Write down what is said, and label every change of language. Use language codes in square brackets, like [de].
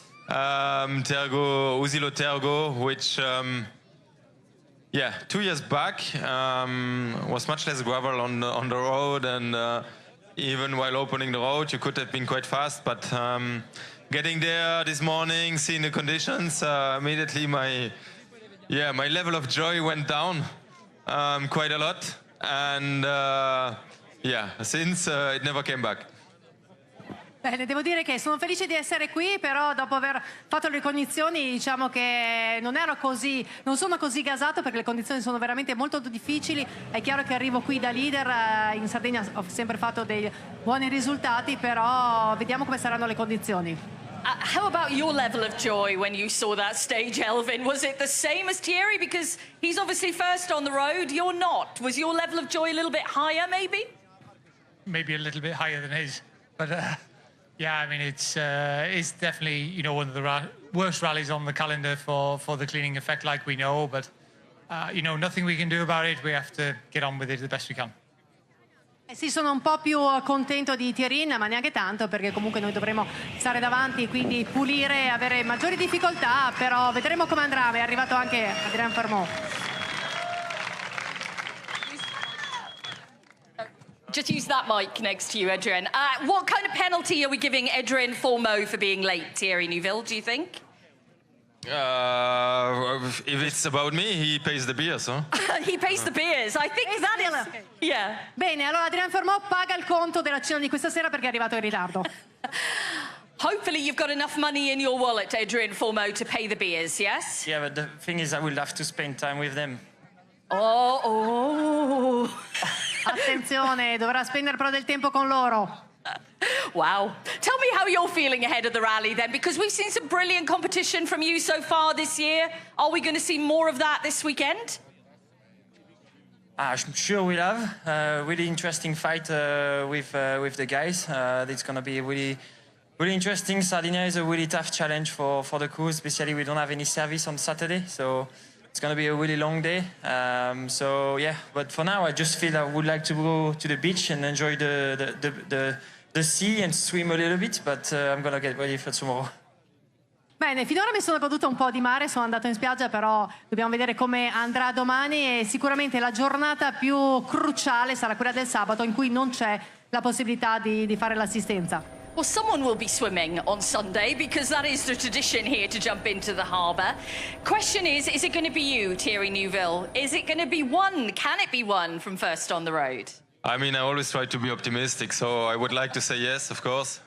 [en] Usilo Tergo, which, yeah, 2 years back was much less gravel on the road, and even while opening the road, you could have been quite fast, but getting there this morning, seeing the conditions, immediately my level of joy went down quite a lot, and yeah, since it never came back. [it] Bene, devo dire che sono felice di essere qui, però dopo aver fatto le ricognizioni diciamo che non sono così gasato perché le condizioni sono veramente molto difficili. È chiaro che arrivo qui da leader, in Sardegna ho sempre fatto dei buoni risultati, però vediamo come saranno le condizioni. [en] How about your level of joy when you saw that stage, Elvin? Was it the same as Thierry? Because he's obviously first on the road, you're not. Was your level of joy a little bit higher, maybe? Maybe a little bit higher than his, but yeah, I mean, it's definitely, you know, one of the worst rallies on the calendar for the cleaning effect, like we know, but, you know, nothing we can do about it. We have to get on with it the best we can. [it] Sì, sono un po' più contento di Thierry, ma neanche tanto, perché comunque noi dovremo stare davanti, quindi pulire, avere maggiori difficoltà, però vedremo come andrà. È arrivato anche Adrien Formò. [en] Just use that mic next to you, Adrien. What kind of penalty are we giving Adrien Formaux for being late, Thierry Neuville, do you think? If it's about me, he pays the beers, huh? He pays the beers. I think that is... Yeah. [it] Bene, allora Adrien Formò paga il conto della cena di questa sera perché è arrivato in ritardo. [en] Hopefully you've got enough money in your wallet, Adrien Formaux, to pay the beers, yes? Yeah, but the thing is I will have to spend time with them. Oh. [it] Attenzione, dovrà spendere però del tempo con loro. Wow. [en] Tell me how you're feeling ahead of the rally then, because we've seen some brilliant competition from you so far this year. Are we going to see more of that this weekend? I'm sure we'll have a really interesting fight with the guys. It's going to be really interesting. Sardinia is a really tough challenge for the crew, especially we don't have any service on Saturday, so it's going to be a really long day. So yeah, but for now I just feel I would like to go to the beach and enjoy the sea and swim a little bit, but I'm going to get ready for tomorrow. [it] Bene, finora mi sono goduta un po' di mare, sono andato in spiaggia, però dobbiamo vedere come andrà domani e sicuramente la giornata più cruciale sarà quella del sabato in cui non c'è la possibilità di fare l'assistenza. [en] Well, someone will be swimming on Sunday because that is the tradition here to jump into the harbour. Question is it going to be you, Thierry Neuville? Is it going to be one? Can it be one from first on the road? I mean, I always try to be optimistic, so I would like to say yes, of course.